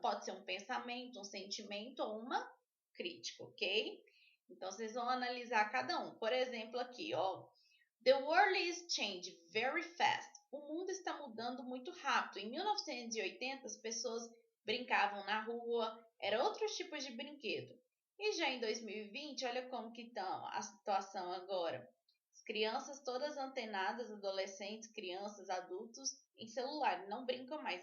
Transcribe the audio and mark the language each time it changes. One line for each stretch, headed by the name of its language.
Portuguese: Pode ser um pensamento, um sentimento ou uma crítica, ok? Então, vocês vão analisar cada um. Por exemplo, aqui, ó.
English: The world is changing very fast.
Portuguese: O mundo está mudando muito rápido. Em 1980, as pessoas brincavam na rua, eram outros tipos de brinquedo. E já em 2020, olha como que está a situação agora. As crianças todas antenadas, adolescentes, crianças, adultos, em celular, não brincam mais.